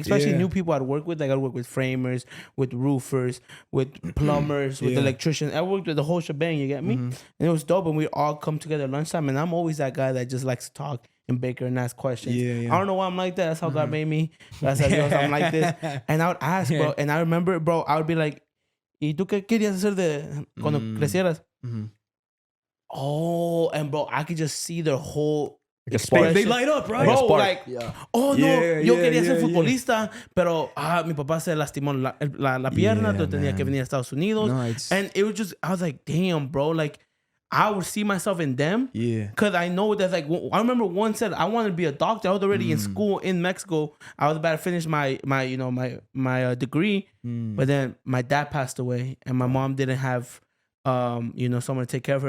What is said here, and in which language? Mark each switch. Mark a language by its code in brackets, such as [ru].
[en] Like especially new people I'd work with. Like I'd work with framers, with roofers, with plumbers, with electricians. I worked with the whole shebang. You get me? And it was dope. And we all come together at lunchtime. And I'm always that guy that just likes to talk and bicker and ask questions. I don't know why I'm like that. That's how God made me. That's how Dios, I'm like this. And I would ask, bro. And I remember, bro, I would be like, [es] ¿Y tú qué querías hacer de cuando crecieras? [en] Oh, and bro, I could just see their whole expression. They light up, right? Bro, like, oh no, [es] yo quería ser [en] yeah. [es] futbolista, pero mi papá se lastimó la pierna, entonces tenía que venir a Estados Unidos. [en] No, and it was just, I was like, damn, bro, like, I would see myself in them. Yeah. Because I know that's like, I remember one said, I wanted to be a doctor. I was already in school in Mexico. I was about to finish my degree. But then my dad passed away and my mom didn't have, someone to take care of her.